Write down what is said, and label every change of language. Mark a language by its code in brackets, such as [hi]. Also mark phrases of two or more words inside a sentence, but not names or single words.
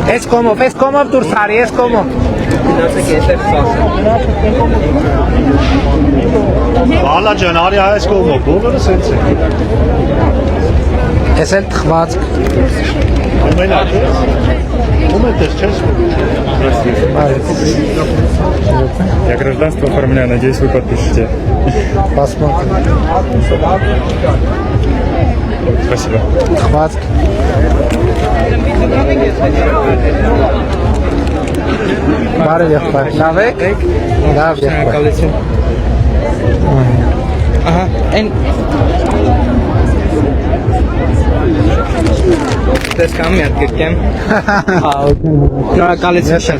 [hy] Էս կոմով դուրս արի, էս կոմով։ Բալա ջան, արի այս կողմով, բոլորը սենց է։ Էս էլ թխված։ Ամենա։ Ում է դες չես։ [ru] Я гражданство оформляю, надеюсь, вы подпишете. Посмотрим. Спасибо. [hy] Թխված։ Բարև եղբայր։ Լավ եք։ Լավ եղբայր։ Ահա, այն տեսքամ մի հատ գրկեմ։ Շնորհակալություն շատ։